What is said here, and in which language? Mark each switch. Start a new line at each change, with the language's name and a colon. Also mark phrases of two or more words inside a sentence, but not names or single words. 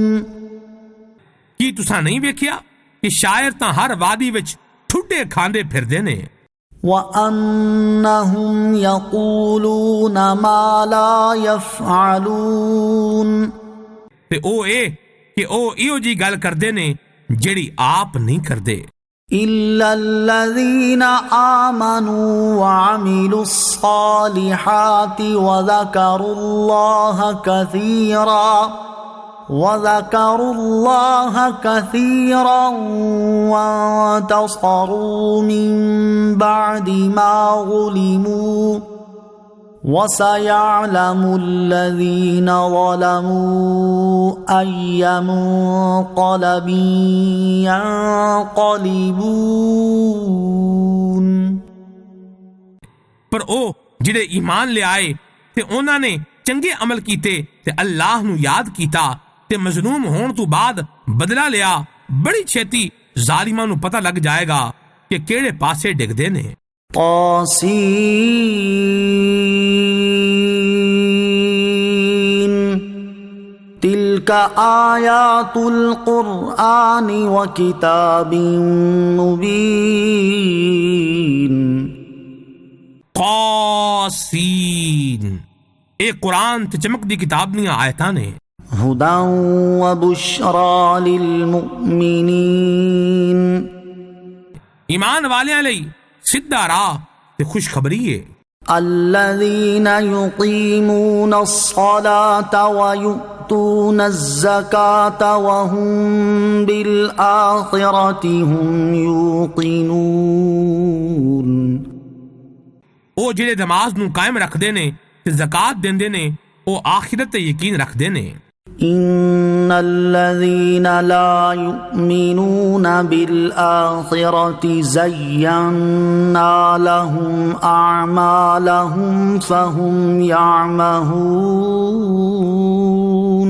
Punjabi: ਕੀ ਤੁਸੀਂ ਨਹੀਂ ਵੇਖਿਆ ਕਿ ਸ਼ਾਇਰ ਤਾਂ ਹਰ ਵਾਦੀ ਵਿੱਚ ਠੁੱਡੇ ਖਾਂਦੇ ਫਿਰਦੇ ਨੇ
Arabic: وأنهم يقولون ما لا يفعلون
Punjabi: ਤੇ ਉਹ ਇਹ ਕਿ ਉਹ ਇਹੋ ਜੀ ਗੱਲ ਕਰਦੇ ਨੇ ਜਿਹੜੀ ਆਪ ਨਹੀਂ ਕਰਦੇ
Arabic: إلا الذين آمنوا وعملوا الصالحات وذكروا الله كثيرا وانتصروا من بعد ما غلبوا وسيعلم الذين ظلموا أي منقلب ينقلبون
Punjabi: ਪਰ ਉਹ ਜਿਹੜੇ ਈਮਾਨ ਲਿਆਏ ਤੇ ਉਹਨਾਂ ਨੇ ਚੰਗੇ ਅਮਲ ਕੀਤੇ ਤੇ ਅੱਲਾਹ ਨੂੰ ਯਾਦ ਕੀਤਾ ਤੇ ਮਜ਼ਲੂਮ ਹੋਣ ਤੋਂ ਬਾਅਦ ਬਦਲਾ ਲਿਆ ਬੜੀ ਛੇਤੀ ਜ਼ਾਲਿਮਾਂ ਨੂੰ ਪਤਾ ਲੱਗ ਜਾਏਗਾ ਕਿ ਕਿਹੜੇ ਪਾਸੇ ਡਿੱਗਦੇ ਨੇ
Arabic: طاسين تلك آيات القرآن وكتاب مبين
Punjabi: قاسین ਇਹ ਕੁਰਾਨ ਤੇ ਚਮਕਦੀ ਕਿਤਾਬ ਦੀਆਂ ਆਇਤਾਂ ਨੇ
Arabic: هدى وبشرى للمؤمنين
Punjabi: ایمان والیاں ਲਈ ਸਿੱਧਾ ਰਾਹ ਤੇ ਖੁਸ਼ਖਬਰੀ ਹੈ
Arabic: الذين يقيمون الصلاة ويؤتون الزكاة وهم بالآخرة هم يوقنون
Punjabi: ਉਹ ਜਿਹੜੇ ਨਮਾਜ਼ ਨੂੰ ਕਾਇਮ ਰੱਖਦੇ ਨੇ ਤੇ ਜ਼ਕਾਤ ਦਿੰਦੇ ਨੇ ਉਹ ਆਖਿਰਤ ਤੇ ਯਕੀਨ ਰੱਖਦੇ ਨੇ
Arabic: إن الذين لا يؤمنون بالآخرة زينا لهم أعمالهم فهم يعمهون